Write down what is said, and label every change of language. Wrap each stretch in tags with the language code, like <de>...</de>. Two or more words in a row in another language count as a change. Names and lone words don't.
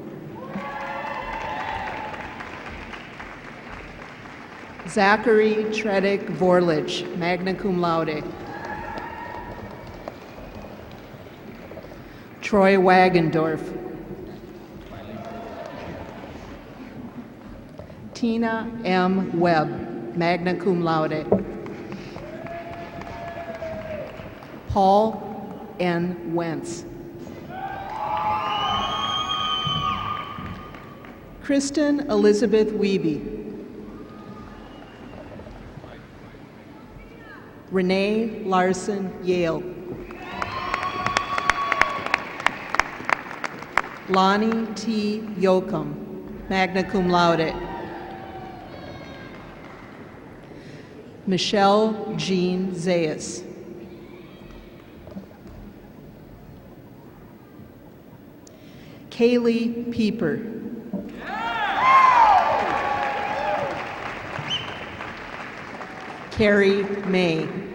<en>Zachary Tredick Vorlich,</en> <la>magna cum laude.</la> <en>Troy Wagendorf. Tina M. Webb,</en> <la>magna cum laude.</la> <en>Paul N. Wentz. Kristen Elizabeth Wiebe. Renee Larson Yale. Lonnie T. Yoakum,</en> <la>magna cum laude.</la> <en>Michelle Jean Zayas. Kaylee Pieper. Carrie May.</en>